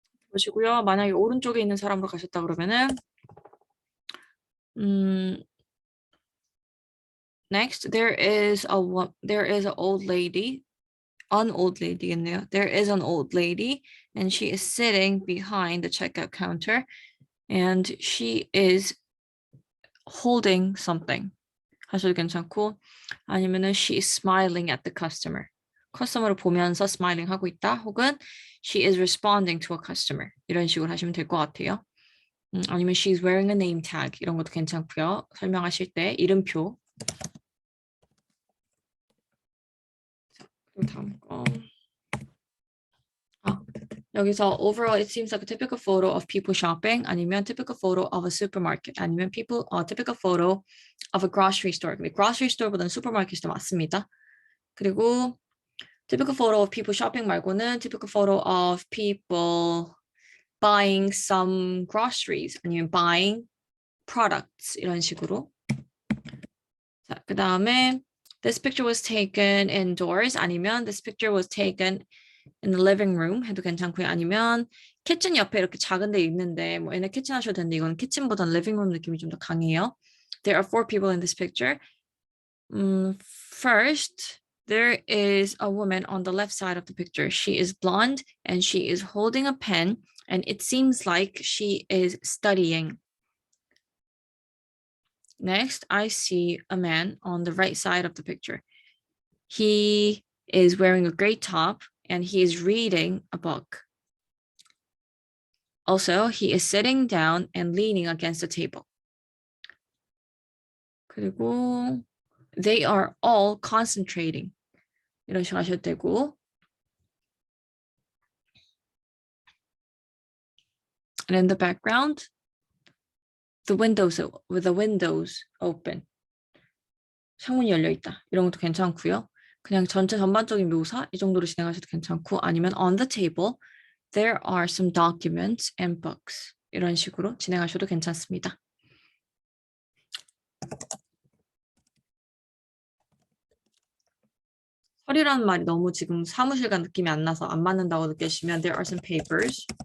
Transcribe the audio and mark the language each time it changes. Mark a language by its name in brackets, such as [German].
[Korean] 보시고요. 만약에 오른쪽에 있는 사람으로 가셨다 그러면은 [English] Next, there is an old lady. An old lady in there. There is an old lady, and she is sitting behind the checkout counter, and she is holding something. [Korean] 하셔도 괜찮고, 아니면은 [English] she is smiling at the customer. [Korean] 커스터머를 보면서 [English] smiling [Korean] 하고 있다. [English] 혹은 she is responding to a customer. [Korean] 이런 식으로 하시면 될 것 같아요. [English] 아니면 she's wearing a name tag. [Korean] 이런 것도 괜찮고요. 설명하실 때 이름표. 그리고 다음 거. 여기서 [English] overall it seems like a typical photo of people shopping. [Korean] 아니면 [English] typical photo of a supermarket. [Korean] 아니면 [English] typical photo of a grocery store. [Korean] 근데 grocery store보다는 supermarket이 더 맞습니다. 그리고 [English] typical photo of people shopping [Korean] 말고는 [English] typical photo of people buying some groceries [Korean] 아니면 [English] buying products [Korean] 이런 식으로. 자, 그 다음에 [English] this picture was taken indoors [Korean] 아니면 [English] this picture was taken in the living room [Korean] 해도 괜찮고요. 아니면 kitchen 옆에 이렇게 작은 데 있는데 뭐 얘네 kitchen 하셔도 되는데 이건 kitchen보다는 living room 느낌이 좀 더 강해요. [English] There are 4 people in this picture. First, there is a woman on the left side of the picture. She is blonde and she is holding a pen and it seems like she is studying. Next, I see a man on the right side of the picture. He is wearing a gray top and he is reading a book. Also, he is sitting down and leaning against the table. [Korean] 그리고 [English] they are all concentrating. [Korean] 이런 식으로 하셔도 되고. [English] And in the background, the windows open. [Korean] 창문이 열려 있다. 이런 것도 괜찮고요. 그냥 전체 전반적인 묘사 이 정도로 진행하셔도 괜찮고 아니면 [English] on the table there are some documents and books. [Korean] 이런 식으로 진행하셔도 괜찮습니다. 서류라는 말이 너무 지금 사무실과 느낌이 안 나서 안 맞는다고 느끼시면 [English] there are some papers.